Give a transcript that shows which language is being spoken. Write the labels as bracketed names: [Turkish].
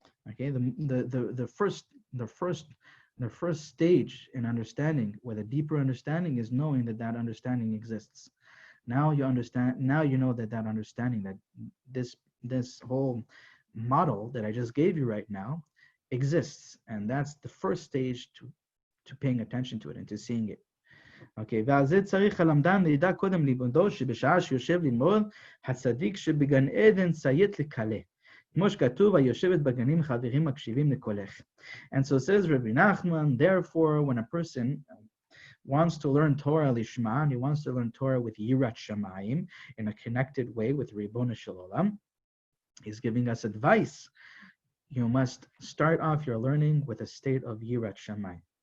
[English] Okay, the first stage in understanding, with a deeper understanding, is knowing that understanding exists. Now you understand. Now you know that understanding, that this whole model that I just gave you right now exists, and that's the first stage to paying attention to it and to seeing it. Okay, [Hebrew] ועל זה צריך הלמדן לידע קודם לימודו שבשעה שיושב ללמוד הצדיק שבגן עדן ציית לקלה. כמו שכתוב, היושבת בגנים חברים מקשיבים לקולך. [English] And so says Rebbe Nachman, therefore, when a person wants to learn Torah lishma, and he wants to learn Torah with Yirat Shamayim, in a connected way with Ribono Shel Olam, he's giving us advice. You must start off your learning with a state of Yirat Shamayim.